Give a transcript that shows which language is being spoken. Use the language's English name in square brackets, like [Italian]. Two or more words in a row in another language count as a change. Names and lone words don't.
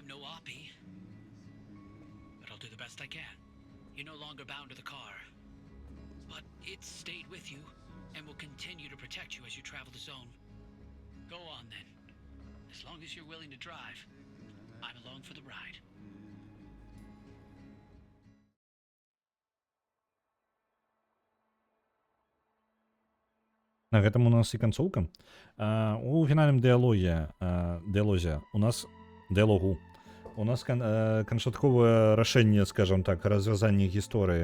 [English] I'm no Oppie, do the best I can. You're no longer bound to the car. But it's stayed with you and will continue to protect you as you travel the zone. Go on then. As long as you're willing to drive, I'm along for the ride. [Belarusian] На гэтым у нас і канцоўка. У фінальным дыялозе у нас дыялогу у нас канчатковае рашэнне, скажем так, развязання гісторыі.